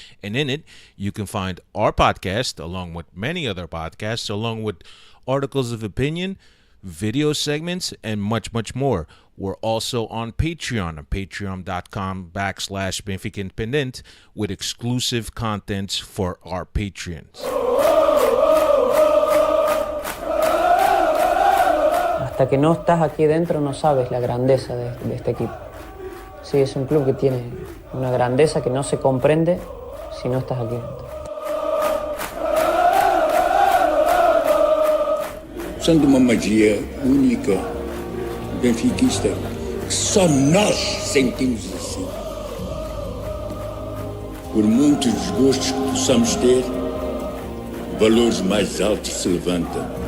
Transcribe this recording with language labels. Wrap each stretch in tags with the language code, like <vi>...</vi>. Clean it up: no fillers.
<en>And in it, you can find our podcast, along with many other podcasts, along with articles of opinion, video segments, and much, much more. We're also on Patreon, patreon.com/Benfica Independent, with exclusive contents for our patrons.</en> <es>Hasta que no estás aquí dentro no sabes la grandeza de este equipo. Sí, es un club que tiene una grandeza que no se comprende si no estás aquí dentro.</es> <pt>São de uma magia única, benfiquista, que só nós sentimos assim. Por muitos desgostos que possamos ter, valores mais altos se levantam.</pt>